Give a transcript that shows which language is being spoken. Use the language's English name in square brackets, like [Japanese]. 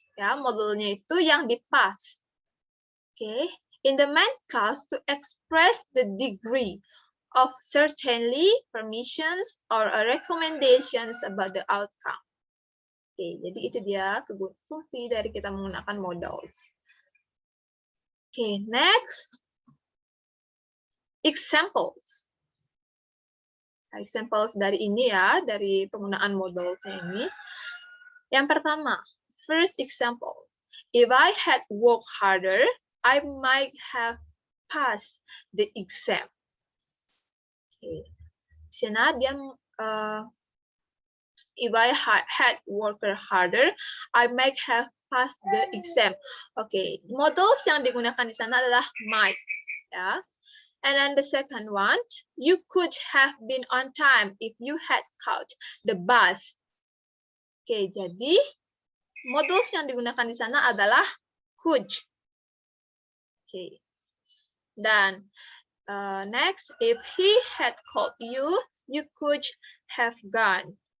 [Indonesian] Ya, modalnya itu yang di past. Oke. [English] In the main clause, to express the degree of certainly, permissions, or recommendations about the outcome. [Indonesian] Oke, jadi itu dia fungsi dari kita menggunakan modals. [English] Oke, next. Examples. [Indonesian] Examples dari ini ya, dari penggunaan modalsnya ini. Yang pertama, [English] first example. If I had worked harder, I might have passed the exam. Okay. [Indonesian] Di sana dia [English] if I had worked harder, I might have passed the exam. [Indonesian] Okay, modals yang digunakan di sana adalah might, ya. [English] And then the second one, you could have been on time if you had caught the bus. [Indonesian] Okay, jadi modals yang digunakan di sana adalah could. Okay. [English] Dan next, if he had called you, you could have gone.